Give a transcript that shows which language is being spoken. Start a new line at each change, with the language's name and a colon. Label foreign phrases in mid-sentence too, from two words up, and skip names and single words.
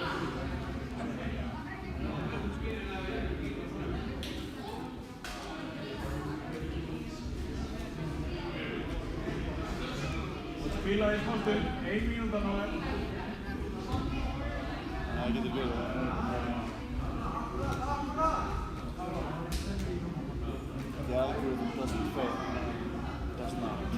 Icelandic: Spila í smá stund, 1 mínúta nú er. Það getur verið.
English: The algorithm doesn't fail. Does not.